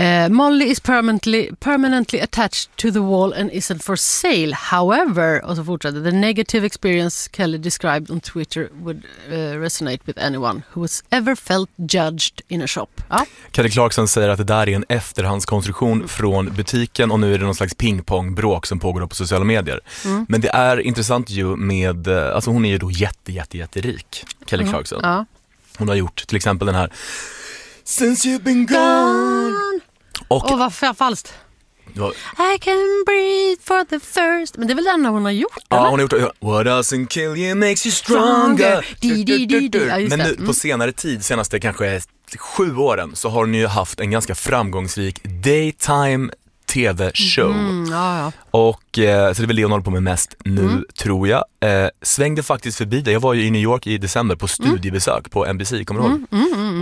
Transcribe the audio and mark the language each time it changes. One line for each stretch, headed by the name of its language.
English: Molly is permanently attached to the wall and isn't for sale. However,
Swedish: och så fortsätter,
English: the negative experience Kelly described on Twitter would resonate with anyone who has ever felt judged in a shop.
Swedish: Kelly Clarkson säger att det där är en efterhandskonstruktion från butiken, och nu är det någon slags pingpongbråk som pågår på sociala medier. Men det är intressant ju med, alltså hon är ju då jätterik, Kelly Clarkson. Hon har gjort till exempel den här Since you've been gone. Och vad falskt.
English: I can breathe for the first.
Swedish: Men det är väl den hon har gjort? Ja, hon har gjort.
English: What doesn't kill you makes you stronger.
Swedish: Men nu, på senare tid, senaste kanske 7 åren, så har hon ju haft en ganska framgångsrik daytime tv-show. Och så det är väl det hon håller på med mest nu, tror jag. Svängde faktiskt förbi det. Jag var ju i New York i december på studiebesök på NBC, kommer du ihåg?